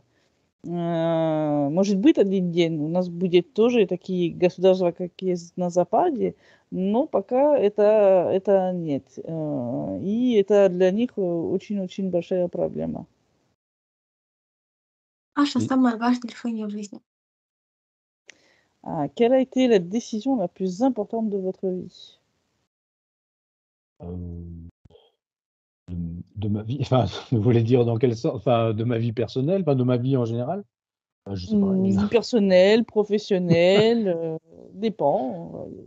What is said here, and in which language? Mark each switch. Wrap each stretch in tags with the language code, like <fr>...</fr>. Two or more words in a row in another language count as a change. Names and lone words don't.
<ru>Может быть, один день у нас будет тоже такие государства, как есть на Западе, но пока это нет. И это для них очень-очень большая проблема. Ваше самое важное решение в жизни.</ru> <fr>Quelle a été la décision la plus importante de votre vie? De ma vie, enfin, vous voulez dire dans quel sens? Enfin, de ma vie personnelle, enfin, de ma vie en général? Je sais pas. Vie personnelle, professionnelle, dépend.</fr>